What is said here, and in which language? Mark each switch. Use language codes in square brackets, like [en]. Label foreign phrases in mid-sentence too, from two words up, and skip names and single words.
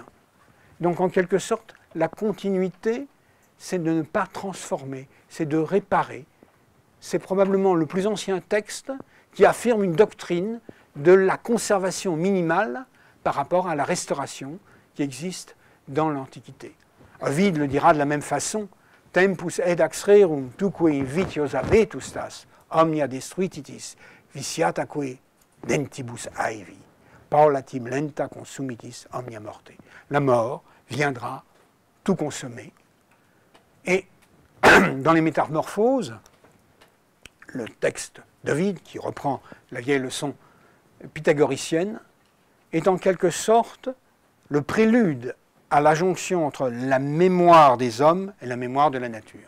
[fr] Donc en quelque sorte, la continuité, c'est de ne pas transformer, c'est de réparer. C'est probablement le plus ancien texte qui affirme une doctrine de la conservation minimale par rapport à la restauration qui existe dans l'Antiquité. Ovide le dira de la même façon, [la] « Tempus edax rerum tuque vitiosa vetustas, omnia destruititis, viciataque dentibus aevi, paulatim lenta consumitis omnia morte. [fr] » La mort viendra tout consommer. Et dans les Métamorphoses, le texte d'Ovide, qui reprend la vieille leçon pythagoricienne, est en quelque sorte le prélude à la jonction entre la mémoire des hommes et la mémoire de la nature.